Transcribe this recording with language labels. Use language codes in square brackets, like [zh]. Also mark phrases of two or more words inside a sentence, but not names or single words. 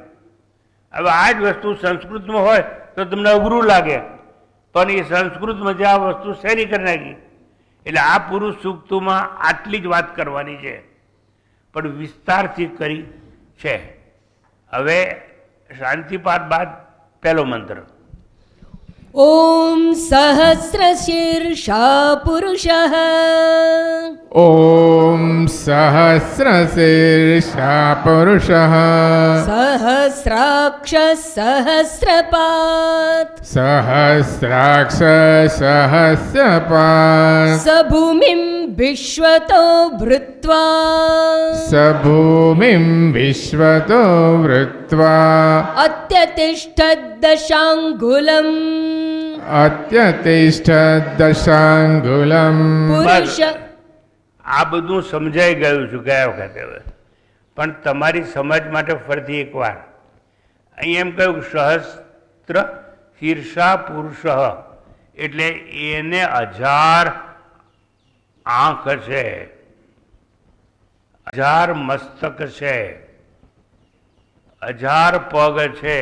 [gu] હવે આ જ વસ્તુ સંસ્કૃતમાં હોય તો તમને અઘરું લાગે, પણ એ સંસ્કૃતમાં જે આ વસ્તુ શેની કરી નાખી. એટલે આ પુરુષ સૂક્તમાં આટલી જ વાત કરવાની છે, પણ વિસ્તારથી કરી છે. હવે શાંતિપાઠ બાદ પહેલો મંત્ર. [sa] ॐ सहस्रशीर्षा पुरुषः ॐ सहस्रशीर्षा पुरुषः सहस्राक्षः सहस्रपात् सहस्राक्ष सहस्रपात् स भूमिं विश्वतो भृत्वा सभूमिं विश्वतो वृत्वा अत्यतिष्ठद्दशाङ्गुलम् अत्यतिष्ठत् दशाङ्गुलम्. पुरुष. [gu] આ બધું સમજાઈ ગયું છું ગયા વખતે. હવે પણ તમારી સમજ માટે ફરીથી એકવાર અહીં એમ કહ્યું [sa] सहस्र शीर्षा पुरुष, [gu] એટલે એને 1000 આંખ છે, 1000 મસ્તક છે, 1000 પગ છે.